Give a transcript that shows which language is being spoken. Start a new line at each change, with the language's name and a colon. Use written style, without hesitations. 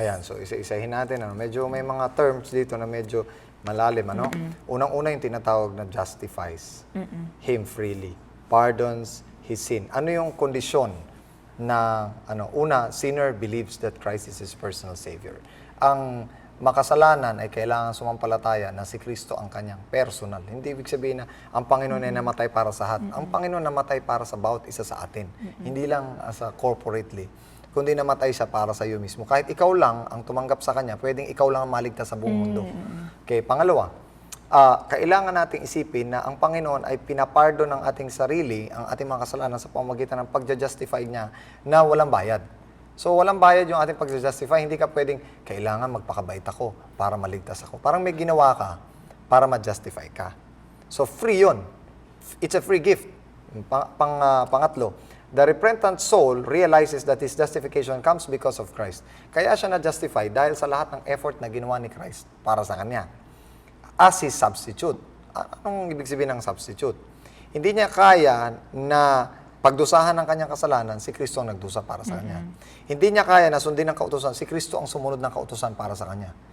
Filipino: Ayan, so isa-isahin natin. Medyo may mga terms dito na medyo malalim. Unang-una yung tinatawag na
English: justifies him freely, pardons his sin.
Filipino: Ano yung kondisyon na, una,
English: sinner believes that Christ is his personal Savior.
Filipino: Ang makasalanan ay kailangan sumampalataya na si Kristo ang kanyang personal. Hindi ibig sabihin na ang Panginoon ay namatay para sa lahat. Ang Panginoon namatay para sa bawat isa sa atin. Hindi lang
English: as a corporately,
Filipino: kundi namatay siya para sa iyo mismo. Kahit ikaw lang ang tumanggap sa Kanya, pwedeng ikaw lang ang maligtas sa buong mundo. Okay, pangalawa, kailangan nating isipin na ang Panginoon ay pinapardon ng ating sarili, ang ating mga kasalanan sa pamamagitan ng pagja-justify niya na walang bayad. So, walang bayad yung ating pag-justify. Hindi ka pwedeng, kailangan magpakabait ako para maligtas ako. Parang may ginawa ka para ma-justify ka. So, free yun.
English: It's a free gift.
Filipino: Pangatlo,
English: the repentant soul realizes that his justification comes because of Christ.
Filipino: Kaya siya na-justify dahil sa lahat ng effort na ginawa ni Christ para sa kanya.
English: As his substitute.
Filipino: Anong ibig sabihin ng substitute? Hindi niya kaya na pagdusahan ng kanyang kasalanan, si Kristo ang nagdusa para sa kanya. Hindi niya kaya na sundin ng kautusan, si Kristo ang sumunod ng kautusan para sa kanya.